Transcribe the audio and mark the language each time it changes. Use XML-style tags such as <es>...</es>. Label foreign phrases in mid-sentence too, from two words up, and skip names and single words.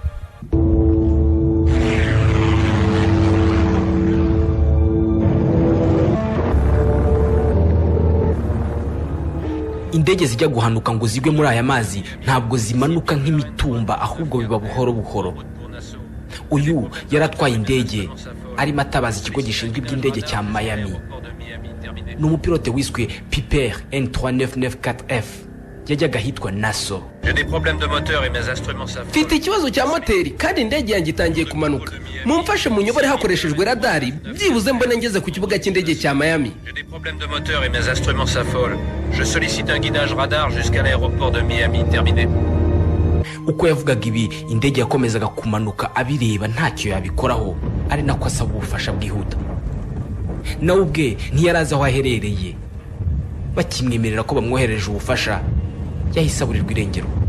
<rw>Indege zijya guhanuka ngo zigwe muri aya mazi ntabwo zimanuka nk'imitumba ahubwo biba buhoro buhoro. Uyu yaratwaye indege arimo atabaza ikigo gishinzwe iby'indege cya Miami. Ni umupilote wiswe Piper N3994F yajyaga hitwa Nassau.</rw> <fr>J'ai des problèmes de moteur et mes instruments s'affolent.</fr> <rw>Mfite ikibazo cya moteri kandi indege yanjye itangiye kumanuka. Mumfashe munyobore hakoreshejwe radari byibuze mbone ngeze ku kibuga cy'indege cya Miami.</rw> <fr>J'ai des problèmes de moteur et mes instruments s'affolent. Je sollicite un guidage radar jusqu'à l'aéroport de Miami. Terminé.</fr> <rw>Uko yavugaga ibi indege yakomezaga kumanuka abireba ntacyo yabikoraho ari nako asaba ubufasha bwihuta. Nawe ubwe ntiyaraza aho aherereye. Bakimwemerera ko bamwohereje ubufasha yahise aburirwa irengero.</rw>